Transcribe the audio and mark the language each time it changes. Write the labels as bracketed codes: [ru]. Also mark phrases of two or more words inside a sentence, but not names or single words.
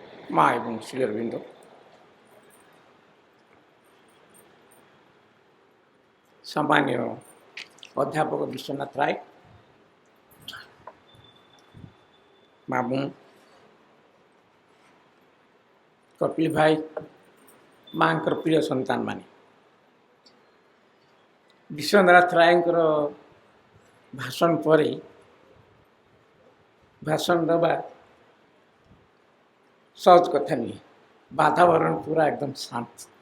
[bn] মা এবং শ্রী অরবিন্দ, সম্মানীয় অধ্যাপক বিশ্বনাথ রায়, মামু কপিল ভাই, [or] ମାଙ୍କର ପ୍ରିୟ ସନ୍ତାନମାନେ, ବିଶ୍ୱନାଥ ରାୟଙ୍କର ଭାଷଣ ପରେ ଭାଷଣ ଦେବା ସହଜ କଥା ନୁହେଁ। ବାତାବରଣ ପୁରା ଏକଦମ ଶାନ୍ତ।